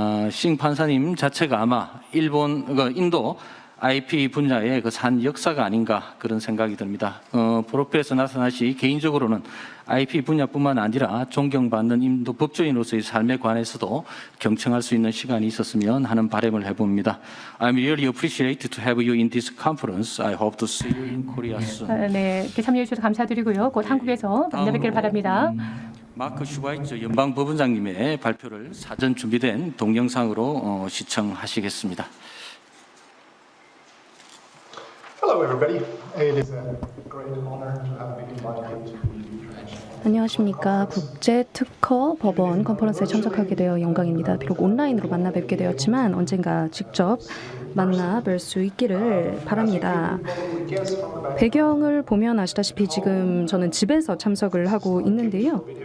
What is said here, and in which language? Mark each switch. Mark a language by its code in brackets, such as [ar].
[ko] 싱 판사님 자체가 아마 인도 IP 분야의 그 산 역사가 아닌가 그런 생각이 듭니다. 프로필에서 나타나시 개인적으로는 IP 분야뿐만 아니라 존경받는 인도 법조인으로서의 삶에 관해서도 경청할 수 있는 시간이 있었으면 하는 바람을 해봅니다. [en] I'm really appreciated to have you in this conference. I hope to see you in Korea soon. [ko] 네, 이렇게 참여해 주셔서 감사드리고요. 곧 한국에서 만나 뵙기를 바랍니다. 마크 슈바이처 연방법원장님의 발표를 사전 준비된 동영상으로 시청하시겠습니다. [en] Hello, everybody. It is a great honor to have been invited to the international. [ko] 안녕하십니까. 국제특허 법원 컨퍼런스에 참석하게 되어 영광입니다. 비록 온라인으로 만나 뵙게 되었지만 언젠가 직접 만나 뵐 수 있기를 바랍니다. 배경을 보면 아시다시피 지금 저는 집에서 참석을 하고 있는데요.